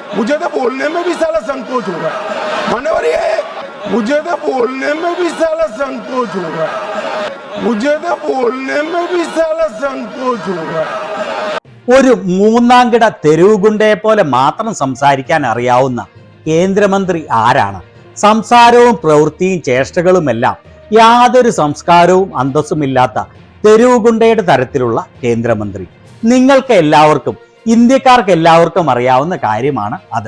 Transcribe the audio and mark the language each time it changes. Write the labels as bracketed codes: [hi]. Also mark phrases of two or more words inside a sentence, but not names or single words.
[hi] मुझे तो बोलने में भी साला संकोच हो रहा है मान्यवर, ये मुझे तो बोलने में भी साला संकोच हो रहा है, मुझे तो बोलने में भी साला संकोच हो रहा है. [ml] ഒരു മൂന്നാംകിട തെരുവുഗുണ്ടയെ പോലെ മാത്രം സംസാരിക്കാൻ അറിയാവുന്ന കേന്ദ്രമന്ത്രി ആരാണ്? സംസാരവും പ്രവൃത്തിയും ചേഷ്ടകളുമെല്ലാം യാതൊരു സംസ്കാരവും അന്തസ്സുമില്ലാത്ത തെരുവുഗുണ്ടയുടെ തരത്തിലുള്ള കേന്ദ്രമന്ത്രി. നിങ്ങൾക്ക് എല്ലാവർക്കും, ഇന്ത്യക്കാർക്ക് എല്ലാവർക്കും അറിയാവുന്ന കാര്യമാണ് അത്.